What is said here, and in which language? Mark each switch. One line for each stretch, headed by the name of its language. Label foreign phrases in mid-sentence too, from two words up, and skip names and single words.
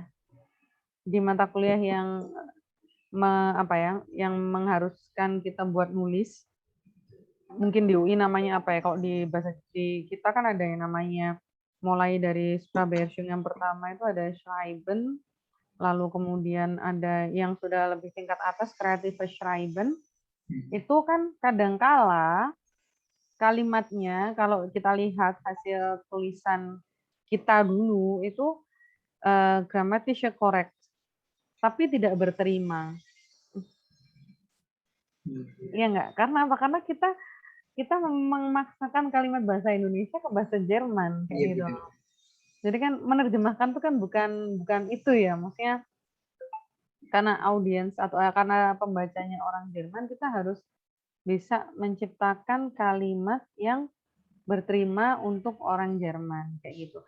Indonesian: di mata kuliah yang yang mengharuskan kita buat nulis, mungkin di UI namanya apa ya, kalau di bahasa di kita kan ada yang namanya, mulai dari Sprachbeherrschung yang pertama itu ada Schreiben, lalu kemudian ada yang sudah lebih tingkat atas
German: Kreative Schreiben.
Indonesian: Itu kan kadangkala kalimatnya kalau kita lihat hasil tulisan kita dulu itu
German: grammatische korrekt,
Indonesian: tapi tidak berterima. Iya enggak? Karena apa? Karena kita memaksakan kalimat bahasa Indonesia ke bahasa Jerman kayak gitu. Jadi kan menerjemahkan itu kan bukan itu ya, maksudnya karena audiens atau karena pembacanya orang Jerman, kita harus bisa menciptakan kalimat yang berterima untuk orang Jerman kayak gitu.